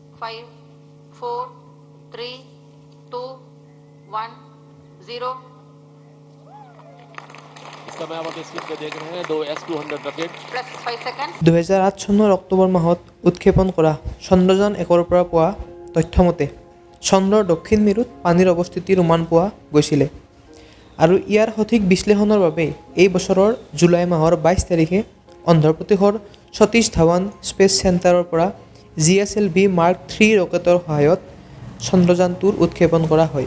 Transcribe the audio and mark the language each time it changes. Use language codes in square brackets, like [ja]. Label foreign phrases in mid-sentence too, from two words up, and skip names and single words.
[en] 5, 4, 3, 2, 1, 0. [hi] इस समय आप अपने स्क्रीन पे देख रहे हैं 2 S-200 रॉकेट [en] Plus 5 seconds. [as] 2008 চনৰ অক্টোবৰ মাহত উৎক্ষেপণ কৰা চন্দ্ৰযান 1ৰ পৰা পোৱা তথ্যমতে চন্দ্ৰৰ দক্ষিণ মেৰুত পানীৰ অৱস্থিতিৰ উমান পোৱা গৈছিলে আৰু ইয়াৰ সঠিক বিশ্লেষণৰ বাবে এই বছৰৰ জুলাই মাহৰ 22 তাৰিখে অন্ধ্ৰপ্ৰদেশৰ সতীশ ধাৱান স্পেচ চেণ্টাৰৰ পৰা GSLV Mark 3 ৰকেটৰ সহায়ত চন্দ্ৰযানটোৰ উৎক্ষেপণ কৰা হয়।